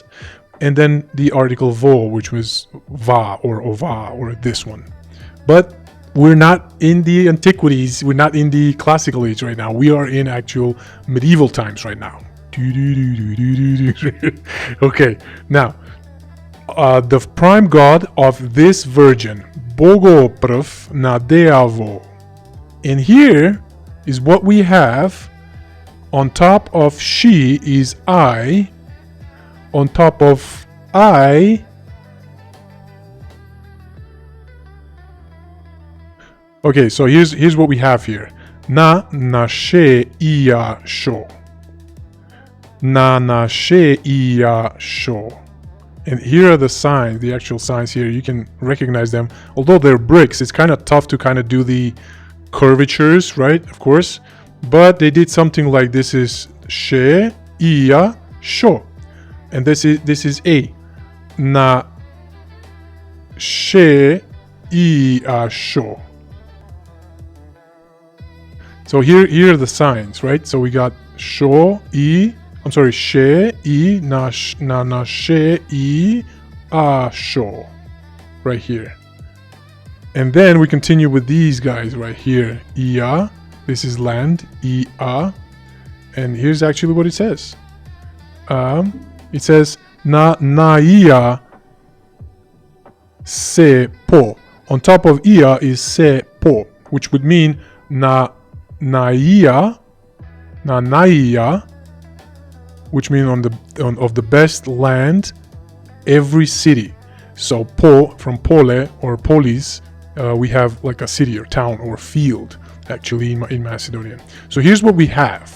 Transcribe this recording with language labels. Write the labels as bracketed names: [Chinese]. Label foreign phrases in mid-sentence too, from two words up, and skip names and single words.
[English] And then the article vo, which was va or ova, or this one. But we're not in the antiquities, we're not in the classical age right now. We are in actual medieval times right now. Okay, now the prime god of this virgin, [Macedonian] Bogoprv na deavo. [English] And here is what we have. On top of she is I. On top of I, okay, so here's what we have here. [Macedonian] Na nashe iya sho. Na nashe iya sho. [English] And here are the signs, the actual signs here. You can recognize them. Although they're bricks, it's kind of tough to kind of do the curvatures, right? Of course. But they did something like this is she, [Macedonian] ia, sho. [English] And this is a. Na, she, [Macedonian] ia, sho. [English] So here are the signs, right? So we got sho, I, I'm sorry, she, I, na, she, I, a, sho. Right here. And then we continue with these guys right here. Ia, this is land, ia. And here's actually what it says. It says, [Macedonian] na ia se po. [English] On top of ia is se po, which would mean na ia, which means of the best land, every city. So po from pole or polis, we have like a city or town or field actually in Macedonian. So here's what we have.